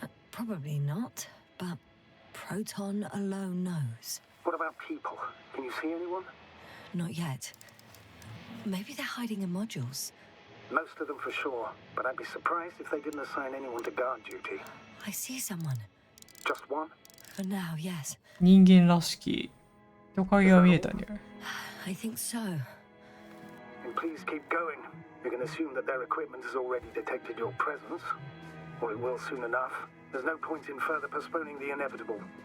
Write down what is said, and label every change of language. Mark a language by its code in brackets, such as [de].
[en] Probably not, but Proton alone knows. What about people? Can you see anyone? Not yet. Maybe they're hiding in modules. Most of them for sure, but I'd be surprised if they didn't assign anyone to guard duty. I see someone. Just one? For now, yes. [ja] 人間らしき人影が見えたね。 [en] I think so. And please keep going. You can assume that their equipment has already detected your presence. Or it will soon enough. There's no point in further postponing the inevitable.